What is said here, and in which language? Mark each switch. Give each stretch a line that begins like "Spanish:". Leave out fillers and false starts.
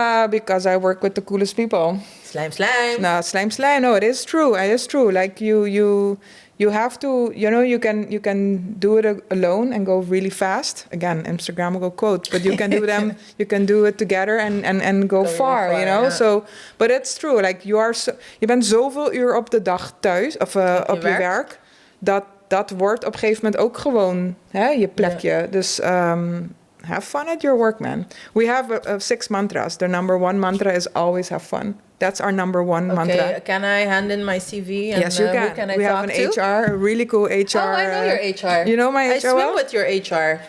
English: Because I work with the coolest people. Slime. No, slime. No, it is true. It is true. Like you have to, you can do it alone and go really fast. Again, Instagram will go quotes, but you can do them. You can do it together and go far. Yeah. So, but it's true.
Dutch: Like je bent zoveel uur op de dag thuis of op je werk dat wordt op een gegeven moment ook gewoon je plekje.
English: Yeah. Dus have fun at your work, man. We have 6 mantras. The number 1 mantra is always have fun. That's our number 1 mantra. Can I hand in my CV? And, yes, you can. Who can I we talk have an to? HR, a really cool HR. Oh, I know your HR. You know my HR? I swim with your HR.